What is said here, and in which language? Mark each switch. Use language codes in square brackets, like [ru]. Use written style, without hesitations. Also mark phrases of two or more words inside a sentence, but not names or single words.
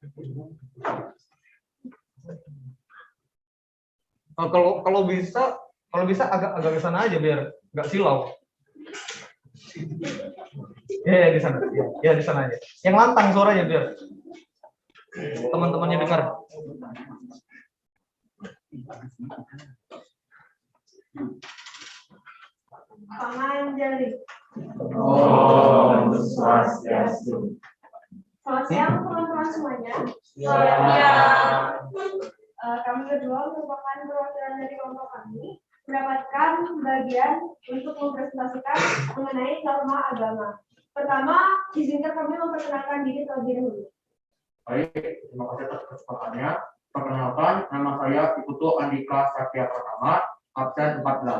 [id] Kalau bisa Kalau bisa agak ke sana aja biar nggak silau. Ya di sana. Ya di sana aja. Yang lantang suaranya biar teman-temannya dengar. Panganjali. Om Swastiastu. Selamat siang teman-teman semuanya. Kami berdua merupakan perwakilan dari kelompok kami mendapatkan bagian untuk mempresentasikan mengenai norma agama. Pertama, izinkan kami memperkenalkan diri terlebih dahulu. Baik, terima kasih atas kesempatannya. Perkenalkan, nama saya Iputu Andika Satya Pratama, absen 14.